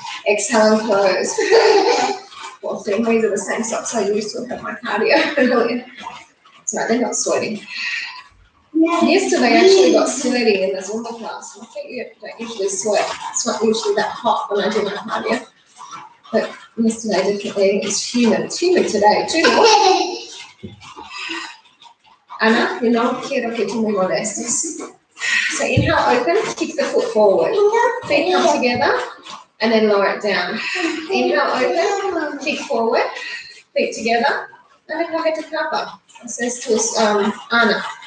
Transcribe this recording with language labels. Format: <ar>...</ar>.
<en>Exhale and close. Well, these are the same socks I used to have my cardio earlier. Sorry, they're not sweating. Yesterday I actually got sweaty in the Zumba class. I think you don't usually sweat. It's not usually that hot when I do my cardio. But yesterday definitely it's humid. It's humid today too.</en> <es>Ana, no quiero que tú me molestes.</es> <en>So inhale, open, kick the foot forward. Feet come together and then lower it down. Inhale, open, kick forward, feet together, and then</en> <es>coge tu capa.</es> <en>Says to Ana.</en>